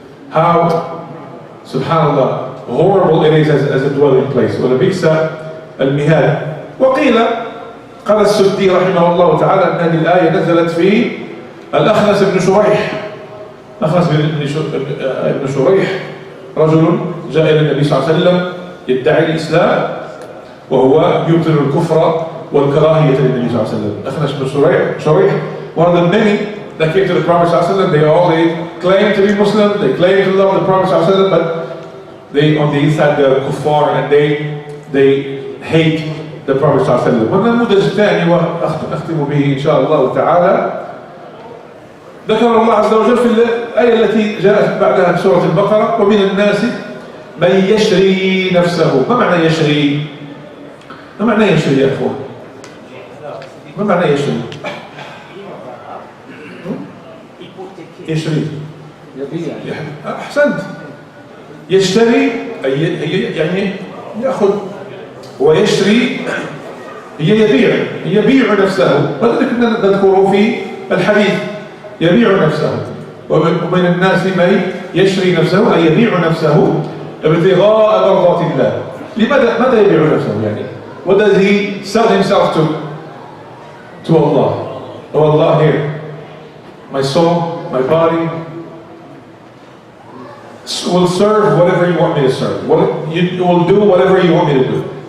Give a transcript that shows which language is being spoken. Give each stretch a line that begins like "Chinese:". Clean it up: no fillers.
English: How, subhanAllah, horrible it is as a dwelling place.
Arabic: وَلَبِئْسَ الْمِهَادُ. وَقِيلَ قال السدي رحمه الله تعالى أن هذه الآية نزلت في الأخنس بن شريح. أخنس بن شريح رجل جاء إلى النبي صلى الله عليه وسلم يدعي الإسلام وهو يبطل الكفر والكراهية للنبي صلى الله عليه وسلم.
English: أخنس بن شريح, one of the many that came to the Prophet صلى الله عليه وسلم, they claim to be Muslim, they claim to love the Prophet صلى الله عليه وسلم, but they on the inside they're kuffar and they hate the Prophet صلى الله عليه وسلم.
Arabic: والنموذج الثاني وأختم به إن شاء الله تعالى, ذكر الله عز وجل في الآية التي جاءت بعدها في سورة البقرة ومن الناس من يشري نفسه. ما معنى يشري؟ ما معنى يشري يا أخوان؟ ما معنى يشري؟ يشري أحسنت. يشتري يعني يأخذ ويشري هي يبيع نفسه. وذلك نذكره في الحديث يبيع نفسه. ومن الناس من يشري نفسه أي يبيع نفسه ابتغاء مرضات الله. ماذا يبيع نفسه يعني?
English: What does he sell himself to Allah? Oh Allah, here, my soul, my body will serve whatever you want me to serve. You will do whatever you want me to do.